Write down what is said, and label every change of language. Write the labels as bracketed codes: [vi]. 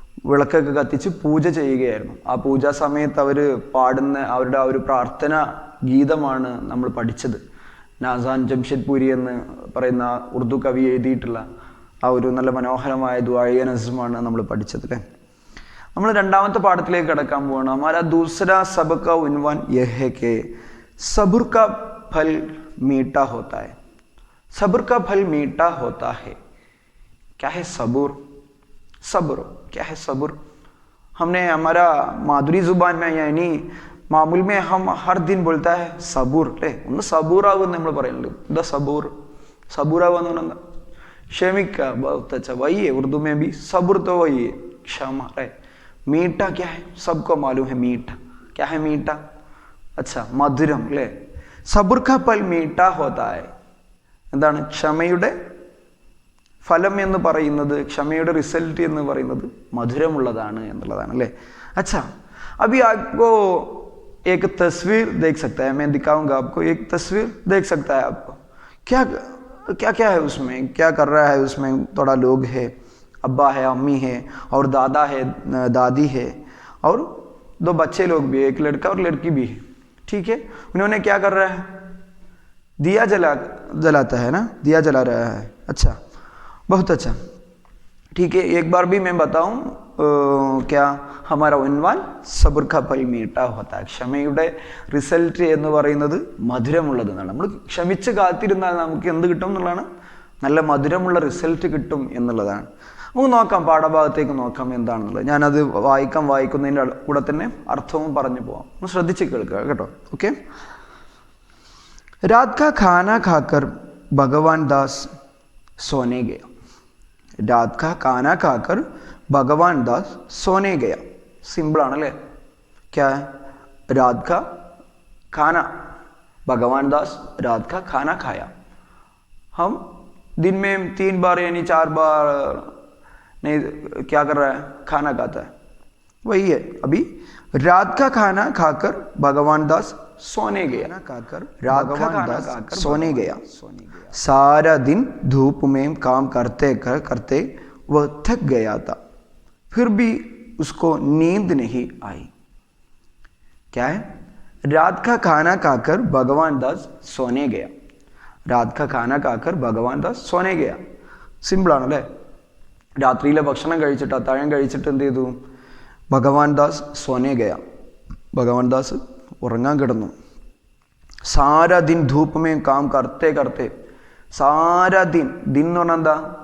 [ml] വിളക്കൊക്കെ കത്തിച്ച് പൂജ ചെയ്യുകയായിരുന്നു. ആ പൂജാ സമയത്ത് അവർ പാടുന്ന അവരുടെ ആ ഒരു പ്രാർത്ഥന ഗീതമാണ് നമ്മൾ പഠിച്ചത്. നാസാൻ ജംഷേദ്പുരി എന്ന് പറയുന്ന ഉറുദു കവി എഴുതിയിട്ടുള്ള ആ ഒരു നല്ല മനോഹരമായ ദുആഇയ നസ്മാണ് നമ്മൾ പഠിച്ചത് അല്ലേ. നമ്മൾ രണ്ടാമത്തെ പാഠത്തിലേക്ക് കടക്കാൻ പോവാണ്. [hi] हमारा दूसरा सबक का उन्वान यह है कि सब्र का फल मीठा होता है. सब्र का फल मीठा होता है. क्या है सब्र? सब्र क्या है? सब्र हमने हमारा मादुरी जुबान में यानी मामूल में हम हर दिन बोलता है सबूर अല്ലേ. [ml] ഒന്ന് സബൂറാവെന്ന് നമ്മൾ പറയുന്നുണ്ട്. എന്താ സബൂർ? സബൂറാവെന്ന് പറഞ്ഞാൽ ക്ഷമിക്കുക. [hi] बहुत अच्छा वही है, उर्दू में भी सब्र तो वही है, क्षमा अല്ലേ. मीठा क्या है? सबको मालूम है मीठा. क्या है मीठा? [ml] अच्छा, മധുരം അല്ലേ. [hi] സബ്ർ का फल मीठा होता है. [ml] എന്താണ്? ക്ഷമയുടെ ഫലം എന്ന് പറയുന്നത്, ക്ഷമയുടെ റിസൾട്ട് എന്ന് പറയുന്നത് മധുരമുള്ളതാണ് എന്നുള്ളതാണ് അല്ലേ. [hi] अच्छा, अभी आपको एक तस्वीर देख सकता है, मैं दिखाऊंगा आपको. एक तस्वीर देख सकता है आपको. क्या क्या क्या है उसमें? क्या कर रहा है उसमें? थोड़ा लोग है, अब्बा है, अम्मी है और दादा है, दादी है और दो बच्चे लोग भी है, एक लड़का और लड़की भी है. ठीक है, उन्होंने क्या कर रहा है? दिया जलाता है ना, दिया जला रहा है. अच्छा, बहुत अच्छा. ठीक है, एक बार भी मैं बताऊं क्या हमारा उन्वान सब्र का फल मीठा होता है. [ml] ക്ഷമയുടെ റിസൾട്ട് എന്ന് പറയുന്നത് മധുരമുള്ളതെന്നാണ്. നമ്മൾ ക്ഷമിച്ച് കാത്തിരുന്നാൽ നമുക്ക് എന്ത് കിട്ടും എന്നുള്ളതാണ്? നല്ല മധുരമുള്ള റിസൾട്ട് കിട്ടും എന്നുള്ളതാണ്. നമുക്ക് നോക്കാം, പാഠഭാഗത്തേക്ക് നോക്കാം എന്താണെന്നുള്ളത്. ഞാനത് വായിക്കുന്നതിൻ്റെ കൂടെ തന്നെ അർത്ഥവും പറഞ്ഞു പോവാം. ഒന്ന് ശ്രദ്ധിച്ച് കേൾക്കുക കേട്ടോ. ഓക്കെ. [hi] रात का खाना खाकर भगवान दास सोने गया. रात का खाना खाकर भगवान दास सोने गया. [ml] सिंपल ആണ് അല്ലേ. [hi] क्या है? रात का खाना, भगवान दास रात का खाना खाया. हम दिन में 3 बार यानी 4 बार नहीं क्या कर रहा है? खाना खाता है. वही है. अभी रात का खाना खाकर भगवान दास सोने गया. खाकर रात का खाना खाकर सोने गया. सारा दिन धूप में काम करते करते वह थक गया था, फिर भी उसको नींद नहीं आई. क्या है? रात का खाना खाकर भगवान दास सोने गया. रात का खाना खाकर भगवाൻ ദാസ് सोने गया. [ml] സിമ്പിളാണല്ലേ. രാത്രിയിലെ ഭക്ഷണം കഴിച്ചിട്ട് അത്താഴം കഴിച്ചിട്ട് എന്ത് ചെയ്തു? [hi] ഭഗവാൻ ദാസ് സോനെ ഗയ. [ml] ഭഗവാൻ ദാസ് ഉറങ്ങാൻ കിടന്നു. [hi] സാരാ ദിൻ ധൂപമേ കാം കർത്തേ കർത്തേ. സാരാ ദിൻ, [ml] ദിൻ എന്ന് പറഞ്ഞാൽ എന്താ?